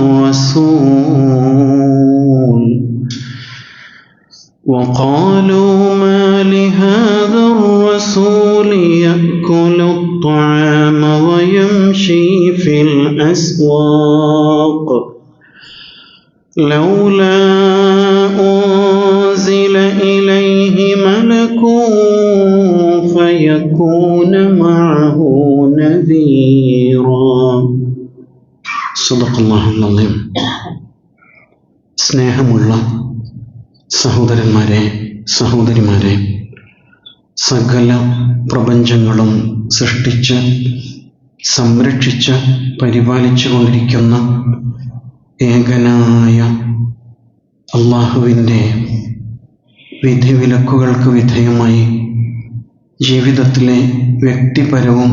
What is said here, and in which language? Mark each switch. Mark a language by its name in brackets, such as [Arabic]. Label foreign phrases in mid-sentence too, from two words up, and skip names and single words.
[Arabic] الرسول يأكل الطعام ويمشي في الأسواق لولا أنزل إليه ملك فيكون معه نذيرا. صدق الله العظيم. [Malayalam] സ്നേഹമുള്ള സഹോദരന്മാരെ, സഹോദരിമാരെ, സകല പ്രപഞ്ചങ്ങളും സൃഷ്ടിച്ച് സംരക്ഷിച്ച് പരിപാലിച്ചു കൊണ്ടിരിക്കുന്ന ഏകനായ അള്ളാഹുവിൻ്റെ വിധിവിലക്കുകൾക്ക് വിധേയമായി ജീവിതത്തിലെ വ്യക്തിപരവും